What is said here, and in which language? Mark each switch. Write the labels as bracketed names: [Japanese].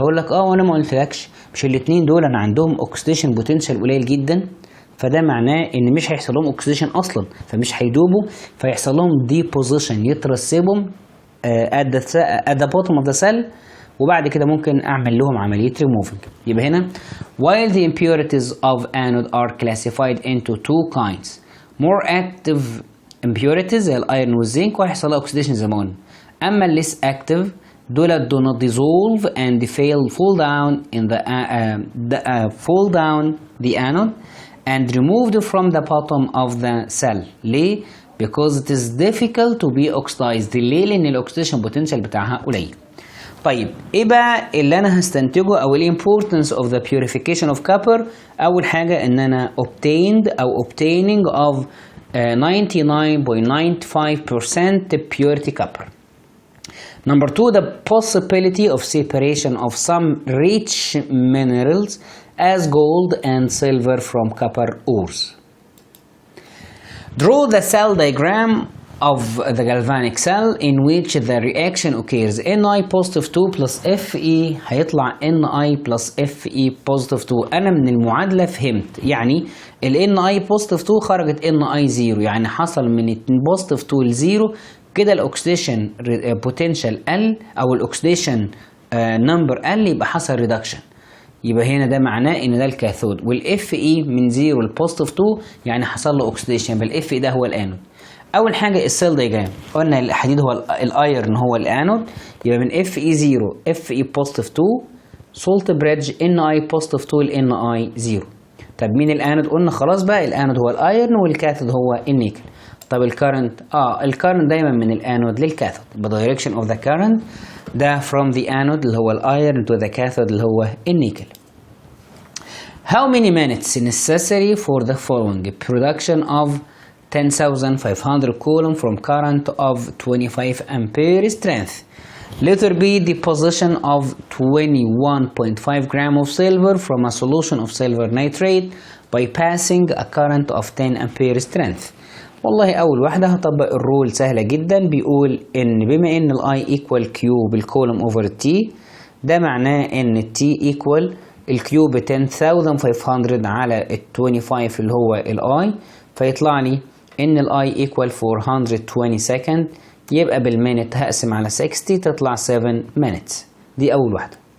[Arabic] هقول لك وانا ما قلتلكش مش الاثنين دول انا عندهم اوكسيديشن بوتنشال قليل جدا، فده معناه ان مش هيحصل لهم اوكسيديشن اصلا فمش هيدوبوا فيحصل لهم ديبوزيشن يترسبوا [English] at the bottom of the cell [Arabic] وبعد كده ممكن اعمل لهم عمليه ريموفنج. يبقى هنا [English] while the impurities of anode are classified into two kinds more active impurities [Arabic] زي الايرون والزنك وهيحصل لها اوكسيديشن زي ما قلنا، اما الليس اكتيف دول [English] do not dissolve and fall down in fall down the anode and removed from the bottom of the cell. [Arabic] ليه؟ [English] because it is difficult to be oxidized. [Arabic] ليه؟ لان الاكسيديشن بوتنشال بتاعها قليل. طيب ايه بقى اللي انا هستنتجه او الامبورتنس اوف ذا purification اوف copper؟ اول حاجه ان انا [English] obtaining of 99.95% purity copper. Number two, the possibility of separation of some rich minerals as gold and silver from copper ores. Draw the cell diagram of the galvanic cell in which the reaction occurs. Ni positive 2 plus Fe [Arabic] هيطلع [English] Ni plus Fe positive 2. [Arabic] أنا من المعادلة فهمت يعني ال Ni positive 2 خرجت Ni 0 يعني حصل من positive 2 ل 0 كده الاكسيديشن بوتنشال قل او الاكسيديشن نمبر قل يبقى حصل ريدكشن. يبقى هنا ده معناه ان ده الكاثود والاف اي من 0 لبوزيتيف 2 يعني حصل له اوكسيديشن يبقى الاف اي ده هو الانود. اول حاجه السيل دايجرام قلنا الحديد هو الايرن هو الانود يبقى من اف اي 0 اف اي بوزيتيف 2 سولت بريدج ان اي بوزيتيف 2 لان اي 0. طب مين الانود؟ قلنا خلاص بقى الانود هو الايرن والكاثود هو النيكل. طب الكارنت الكارنت دايما من الانود للكاثود يبقى [English] direction of the current [Arabic] ده [English] from the anode [Arabic] اللي هو الايرن [English] to the cathode [Arabic] اللي هو النيكل. [English] How many minutes necessary for the following production of 10,500 coulomb from current of 25 ampere strength? Letter B, deposition of 21.5 gram of silver from a solution of silver nitrate by passing a current of 10 ampere strength. [Arabic] والله اول واحده هطبق الرول سهله جدا، بيقول ان بما ان الاي ايكوال كيو بالكولوم اوفر تي ده معناه ان التي ايكوال الكيو ب 10500 على ال 25 اللي هو الاي فيطلع لي ان الاي ايكوال 420 سكند يبقى بالمينت هقسم على 60 تطلع 7 minutes. دي اول واحده.